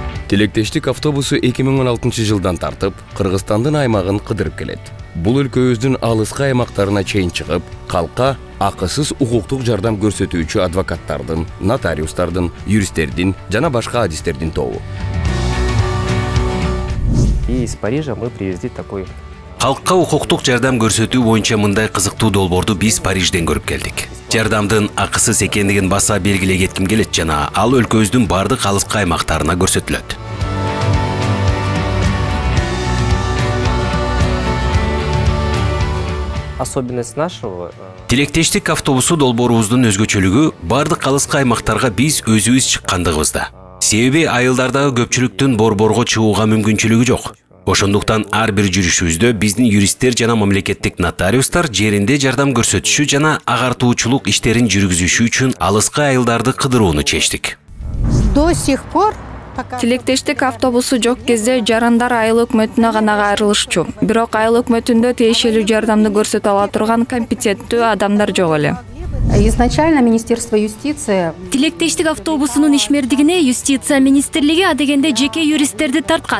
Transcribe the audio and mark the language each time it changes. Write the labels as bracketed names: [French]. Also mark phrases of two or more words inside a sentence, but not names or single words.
[Kyrgyz] Тилектештик автобусу 2016 жылдан тартып, Кыргызстандын аймагын кыдырып келет. Бул өлкөбүздүн алыскы аймактарына чейин чыгып, калкка акысыз укуктук жардам көрсөтүүчү адвокаттардын, нотариустардын, юристтердин жана башка адистердин тобу. [Russian] И из Парижа мы привезли такой. [Kyrgyz] Калкка укуктук жардам көрсөтүү боюнча мындай кызыктуу долбоорду биз Парижден көрүп келдик. Жардамдын акысыз экендигин баса белгилей кетким келет жана ал өлкөбүздүн бардык алыскы аймактарына көрсөтүлөт. [Russian] Особенность нашего. [Kyrgyz] Тилектештик автобусу долбоорубуздун өзгөчөлүгү бардык алыскы аймактарга биз өзүбүз чыккандыгыбызда. Себеби айылдардагы көпчүлүктүн борборго чыгууга мүмкүнчүлүгү жок. Ошондуктан ар бир жүрүшүбүздө биздин юристтер жана мамлекеттик нотариустар жеринде жардам көрсөтүшү жана агартуучулук иштерин жүргүзүшү үчүн алыскы айылдарды кыдырууну чечтик. [Russian] До сих пор [Kyrgyz] Тилектештик автобусу жок кезде жарандар айыл өкмөтүнө гана кайрылышчу. Бирок айыл өкмөтүндө тиешелүү жардамды көрсөтө ала турган компетенттүү адамдар жок эле. [Russian] Изначально Министерство юстиции [Kyrgyz] Тилектештик автобусунун ишмердигине юстиция министрлиги адегенде жеке юристтерди тарткан.